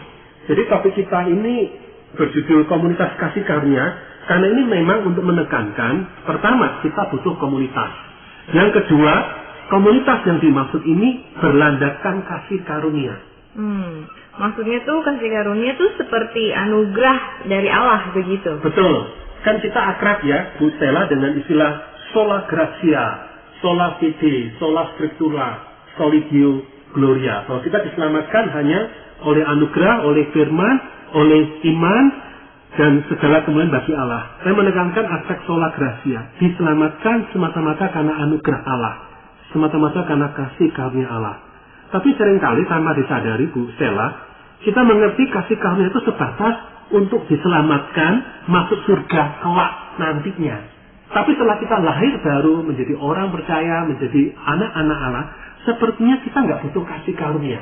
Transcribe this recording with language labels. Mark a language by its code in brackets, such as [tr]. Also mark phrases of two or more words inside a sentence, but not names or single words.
[id] Jadi topik kita ini berjudul komunitas kasih karunia, karena ini memang untuk menekankan, pertama kita butuh komunitas. Yang kedua, komunitas yang dimaksud ini berlandaskan kasih karunia. Maksudnya tuh kasih karunia tuh seperti anugerah dari Allah begitu? Betul. Kan kita akrab ya, Bu Stella, dengan istilah [la] sola gratia, sola fide, sola scriptura, solidio gloria. [id] Bahwa kita diselamatkan hanya oleh anugerah, oleh firman, oleh iman, dan segala kemuliaan bagi Allah. Saya menekankan aspek [la] sola gratia, [id] diselamatkan semata-mata karena anugerah Allah, semata-mata karena kasih karunia Allah. Tapi seringkali tanpa disadari, Bu Stella, kita mengerti kasih karunia itu sebatas untuk diselamatkan masuk surga kelak nantinya. Tapi setelah kita lahir baru menjadi orang percaya, menjadi anak-anak Allah, sepertinya kita nggak butuh kasih karunia.